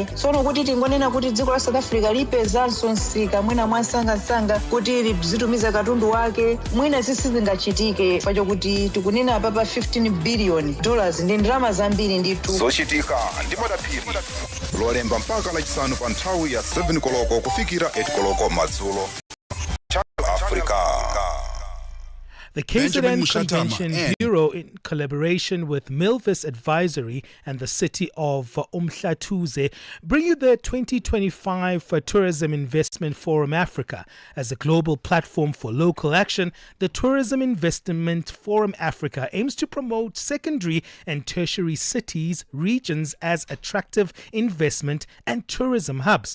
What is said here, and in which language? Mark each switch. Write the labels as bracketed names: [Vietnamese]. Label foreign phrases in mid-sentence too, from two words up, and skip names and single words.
[Nyanja] Tsono kuti tingonena kuti dziko la South Africa lipezanso nsika mwina mwansangasanga kuti lizitumiza katundu wake mwina sizingachitike pacho kuti tikunena papa $15 billion ndi ndalama zambiri ndithu. Zochitika ndi madaphiri lolemba mpaka lachisanu pa nthawi ya 7 koloko kufikira 8 koloko madzulo. [English] Channel Africa. The KZN Convention Bureau, in collaboration with Milvis Advisory and the city of Umhlatuze, bring you the 2025 Tourism Investment Forum Africa. As a global platform for local action, the Tourism Investment Forum Africa aims to promote secondary and tertiary cities, regions as attractive investment and tourism hubs.